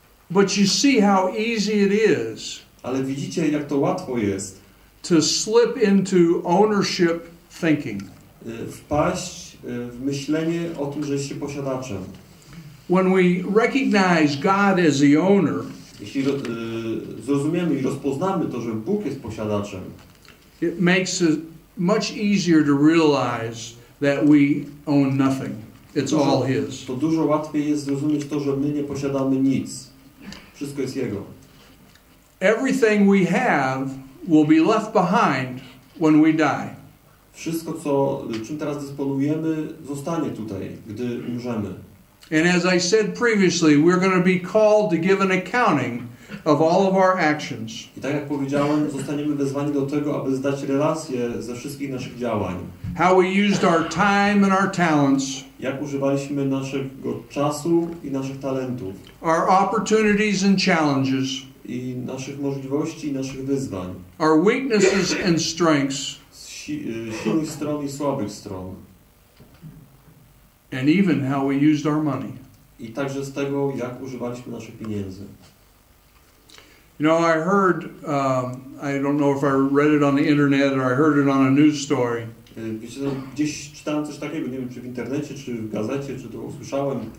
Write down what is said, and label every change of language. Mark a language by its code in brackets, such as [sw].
[en] But you see how easy it is. [pl] Ale widzicie, jak to łatwo jest [en] to slip into ownership thinking. [pl] Wpaść w myślenie o tym, że jest się posiadaczem. [en] When we recognize God as the owner, [pl] jeśli zrozumiemy i rozpoznamy to, że Bóg jest posiadaczem, [en] it makes it much easier to realize that we own nothing. It's all His. [pl] To dużo łatwiej jest zrozumieć to, że my nie posiadamy nic. Wszystko jest Jego. [en] Everything we have will be left behind when we die. [pl] Wszystko, czym teraz dysponujemy, zostanie tutaj, gdy umrzemy. [en] And as I said previously, we're going to be called to give an accounting of all of our actions. [pl] I tak jak powiedziałem, zostaniemy wezwani do tego, aby zdać relację ze wszystkich naszych działań. [en] How we used our time and our talents. [pl] Jak używaliśmy naszego czasu i naszych talentów. [en] Our opportunities and challenges. [pl] I naszych możliwości i naszych wyzwań. [en] Our weaknesses and strengths. [pl] Silnych stron i słabych stron. [en] And even how we used our money. [pl] I także z tego, jak używaliśmy naszych pieniędzy. [en] You know, I heard, I don't know if I read it on the internet or I heard it on a news story. [pl] Wiecie, gdzieś czytałem coś takiego, nie wiem czy w internecie, czy w gazecie, czy to usłyszałem.